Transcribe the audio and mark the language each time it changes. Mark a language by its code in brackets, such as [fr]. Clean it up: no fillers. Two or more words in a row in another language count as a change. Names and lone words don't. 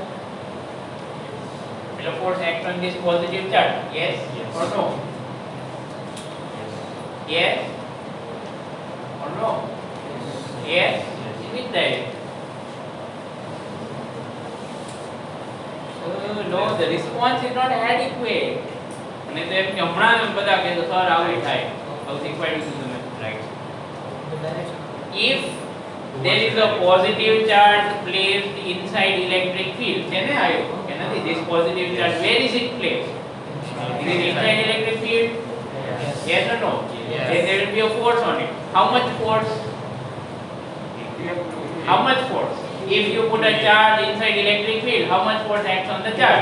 [en] Will a force act on this positive charge? Yes, yes. Or no? Yes or no? Yes. Is it right? No, the response is not adequate. [gu] અને તો એમ કે હમણાં બધા કહે તો સર આવું થાય, આવું શીખવાડ્યું હતું તમે, રાઈટ? [en] If there is a positive charge placed inside electric field, [gu] છે ને આયો કે નથી? [en] This positive charge, where is it placed? Is it inside electric field? Yes or no? Yes. Then there will be a force on it. How much force? How much force? If you put a charge inside electric field, how much force acts on the charge?